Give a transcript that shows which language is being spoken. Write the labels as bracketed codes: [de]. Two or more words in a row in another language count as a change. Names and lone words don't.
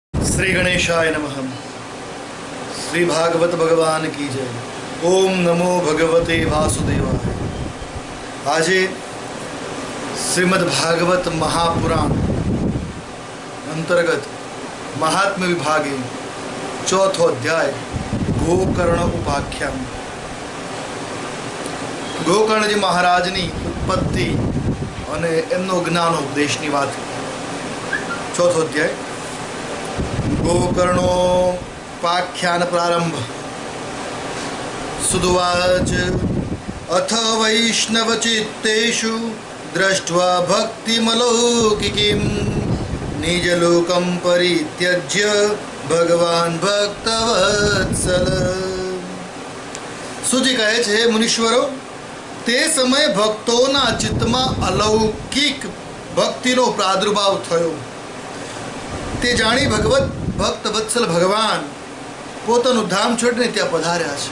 [sa] श्री गणेशाय नमः। [hi] श्री भागवत भगवान की जय। [sa] ओम नमो भगवते वासुदेवाय। [gu] આજે શ્રીમદ ભાગવત મહાપુરાણ અંતર્ગત મહાત્મ્ય વિભાગે ચોથો અધ્યાય ગોકર્ણ ઉપાખ્યાન. ગોકર્ણજી મહારાજની ઉત્પત્તિ અને એમનો જ્ઞાનોપદેશની વાત. ચોથો અધ્યાય [sa] गोकर्णोपाख्यान प्रारंभ. सुदुवाच अथ वैष्णवचित्तेषु दृष्ट्वा भक्तिमलौकिकीं निजलोकं परित्यज्य भगवान भक्तवत्सल. [gu] સુજી કહે છે, મુનીશ્વરો, તે સમયે ભક્તોના ચિત્તમાં અલૌકિક ભક્તિનો પ્રાદુર્ભાવ થયો. તે જાણી ભક્ત વત્સલ ભગવાન પોતાનું ધામ છોડીને ત્યાં પધાર્યા છે.